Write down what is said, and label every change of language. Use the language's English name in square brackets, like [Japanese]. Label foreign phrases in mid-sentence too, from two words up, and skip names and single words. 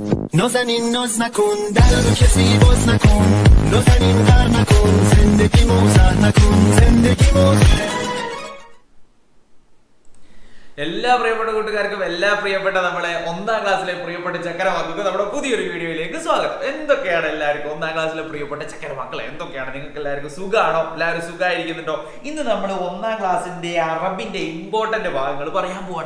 [Persian] نازنین ناز نکن در رو کسی باز نکن نازنین غر نکن زندگی موزر نکن زندگی موزر [Malayalam] എല്ലാ പ്രിയപ്പെട്ട കൂട്ടുകാർക്കും എല്ലാ പ്രിയപ്പെട്ട നമ്മളെ ഒന്നാം ക്ലാസ്സിലെ പ്രിയപ്പെട്ട ചക്കരമക്കൾക്ക് നമ്മുടെ പുതിയൊരു വീഡിയോയിലേക്ക് സ്വാഗതം. എന്തൊക്കെയാണ് എല്ലാവർക്കും ഒന്നാം ക്ലാസ്സിലെ പ്രിയപ്പെട്ട ചക്കരമക്കളെ, എന്തൊക്കെയാണ് നിങ്ങൾക്ക് എല്ലാവർക്കും സുഖമാണോ? എല്ലാവരും സുഖമായിരിക്കുന്നുണ്ടോ? ഇന്ന് നമ്മൾ ഒന്നാം ക്ലാസ്സിന്റെ അറബിന്റെ ഇമ്പോർട്ടന്റ് ഭാഗങ്ങൾ പറയാൻ പോവാണ്.